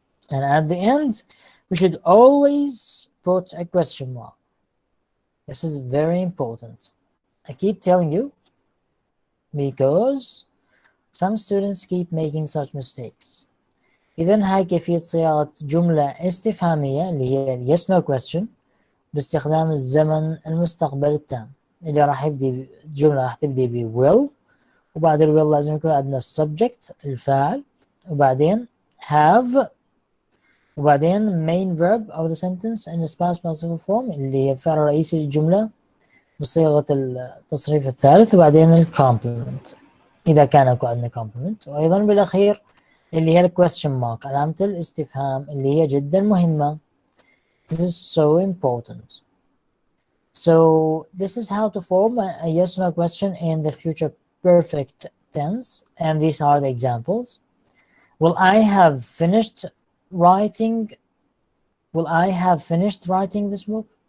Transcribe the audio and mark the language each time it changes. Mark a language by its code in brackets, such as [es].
[en] And at the end, we should always put a question mark. This is very important. I keep telling you because some students keep making such mistakes. [ar] إذن هاي كيفية صياغة جملة استفهامية اللي هي yes no question باستخدام الزمن المستقبل التام اللي راح يبدي الجملة راح تبدي ب will، وبعد ال will لازم يكون عندنا subject الفاعل، وبعدين have، وبعدين [en] main verb of the sentence in its past participle form [ar] اللي هي الفعل الرئيسي للجملة بصيغة التصريف الثالث، وبعدين ال complement إذا كان يكون عندنا complement، وأيضا بالأخير اللي هي ال question mark علامة الاستفهام اللي هي جدا مهمة. [en] This is so important. So this is how to form a yes no question in the future perfect tense, and these are the examples. Will I have finished writing this book?